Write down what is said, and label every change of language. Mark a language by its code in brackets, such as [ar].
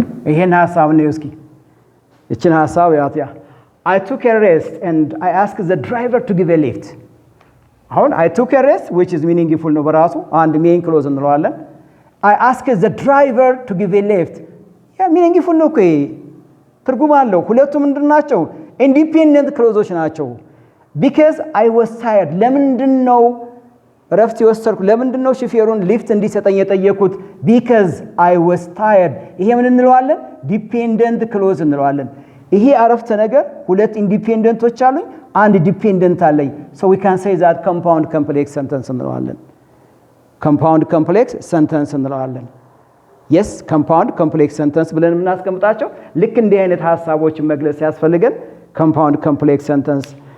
[am] ይሄን ሐሳብ ነው እስኪ እቺን ሐሳብ ያትያ [en] I took a rest and I asked the driver to give a lift. አሁን I took a rest which is meaningful ነው [am] በራሱ አንድ [en] main clause እንለዋለን። I asked the driver to give a lift. [am] meaningful ነው እኮ ትርጉም አለው። ሁለቱም ምንድናቸው? [en] independent clauses ናቸው። because I was tired [am] ለምንድነው ረፍት የወሰድኩ? ለምንድነው ሹፌሩን ሊፍት እንዲሰጠኝ የጠየቁት? [en] because I was tired። [am] ይሄ ምን እንለዋለን? dependent clause እንለዋለን። ይሄ አረፍተ ነገር ሁለት ኢንዲፔንደንቶች አሉኝ፣ አንድ ዲፔንደንት አለኝ። [en] so we can say that compound complex sentence [am] እንለዋለን። compound complex sentence እንለዋለን። yes compound complex sentence ብለን የምናስቀምጣቸው ልክ እንዲህ አይነት ሐሳቦችን መግለጽ ያስፈልገን compound complex sentence።